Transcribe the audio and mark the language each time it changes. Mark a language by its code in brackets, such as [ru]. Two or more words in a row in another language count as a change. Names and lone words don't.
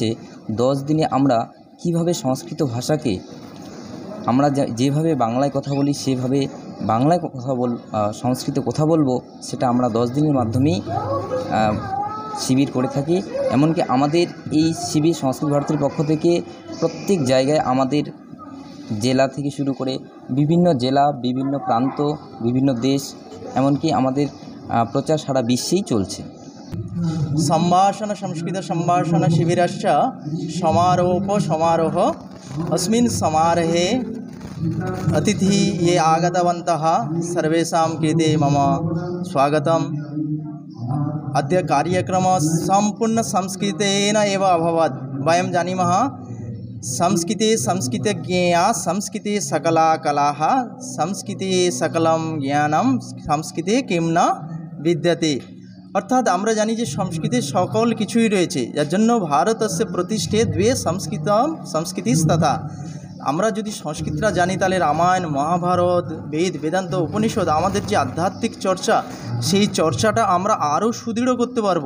[bn] 10 দিনে আমরা কিভাবে সংস্কৃত ভাষাকে, আমরা যেভাবে বাংলায় কথা বলি সেভাবে বাংলায় সংস্কৃতে কথা বলবো, সেটা আমরা 10 দিনের মাধ্যমেই শিবির করে থাকি। এমনকি আমাদের এই শিবির সংস্কৃত ভারতীর পক্ষ থেকে প্রত্যেক জায়গায়, আমাদের জেলা থেকে শুরু করে বিভিন্ন জেলা, বিভিন্ন প্রান্ত, বিভিন্ন দেশ, এমনকি আমাদের প্রচার সারা বিশ্বেই চলছে। [sa] सम्भाषण संस्कृत सम्भाषण शिबिरश्च समारोह अस्मिन् समारोहे अतिथि ये आगतवन्तः सर्वेषां कृते मम स्वागतम्। अद्य कार्यक्रमः सम्पूर्ण संस्कृतेन एव अभवत्। वयं जानीमः संस्कृते संस्कृतज्ञेया संस्कृते सकला कलाः संस्कृते सकलं ज्ञानं संस्कृते किं न विद्यते। [bn] অর্থাৎ আমরা জানি যে সংস্কৃতে সকল কিছুই রয়েছে, যার জন্য [sa] ভারতস্য প্রতিষ্ঠে দ্বে সংস্কৃতিস্তথা। [bn] আমরা যদি সংস্কৃতটা জানি, তাহলে রামায়ণ, মহাভারত, বেদ, বেদান্ত, উপনিষদ, আমাদের যে আধ্যাত্মিক চর্চা, সেই চর্চাটা আমরা আরও সুদৃঢ় করতে পারবো।